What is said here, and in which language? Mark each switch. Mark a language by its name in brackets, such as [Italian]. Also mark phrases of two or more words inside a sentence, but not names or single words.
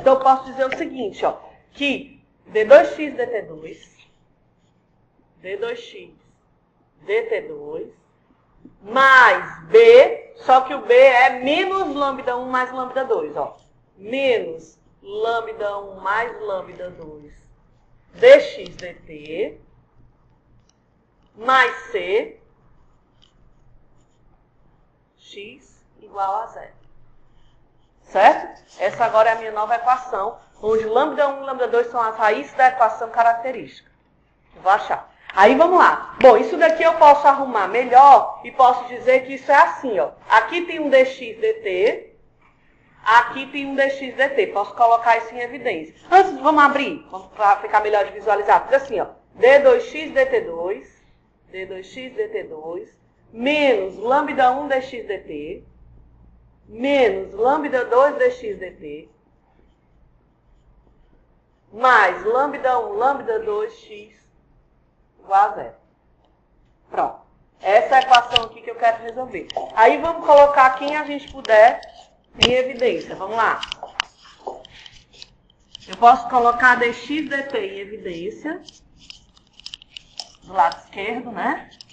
[Portuguese] Então, eu posso dizer o seguinte, ó, que d2x dt2 mais b, só que o b é menos lambda 1 mais lambda 2, ó. Menos lambda 1 mais lambda 2 dx dt mais c x igual a zero. Certo? Essa agora é a minha nova equação, onde lambda 1 e lambda 2 são as raízes da equação característica. Eu vou achar. Aí vamos lá. Bom, isso daqui eu posso arrumar melhor e posso dizer que isso é assim, ó. Aqui tem um dx dt, aqui tem um dx dt. Posso colocar isso em evidência. Antes, vamos abrir, para ficar melhor de visualizar. Fica assim, ó. d2x dt2 menos lambda 1 dx dt menos lambda 2 dx dt mais lambda 1 lambda 2x igual a zero. Pronto. Essa é a equação aqui que eu quero resolver. Aí vamos colocar quem a gente puder em evidência. Vamos lá. Eu posso colocar dx dt em evidência do lado esquerdo, né?